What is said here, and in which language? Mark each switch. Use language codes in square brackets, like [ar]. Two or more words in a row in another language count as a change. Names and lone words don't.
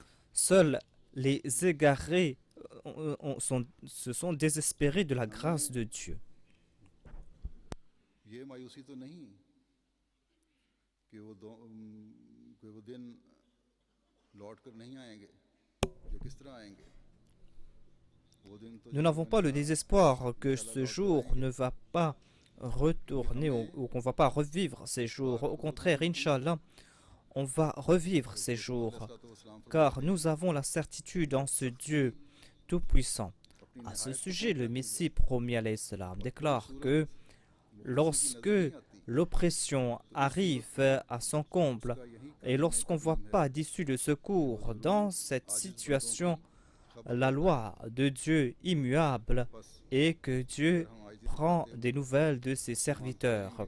[fr] Seuls les égarés se sont désespérés de la grâce de Dieu. [ur] یہ مایوسی تو نہیں کہ کہ وہ دن لوٹ کر نہیں آئیں گے جو کس طرح آئیں گے وہ دن تو [fr] Nous n'avons pas le désespoir que ce jour ne va pas retourner ou qu'on ne va pas revivre ces jours. Au contraire, Inch'Allah, on va revivre ces jours, car nous avons la certitude en ce Dieu tout-puissant. À ce sujet, le Messie promis [ar] عليه السلام [fr] déclare que lorsque l'oppression arrive à son comble et lorsqu'on ne voit pas d'issue de secours dans cette situation, la loi de Dieu immuable est que Dieu prend des nouvelles de ses serviteurs.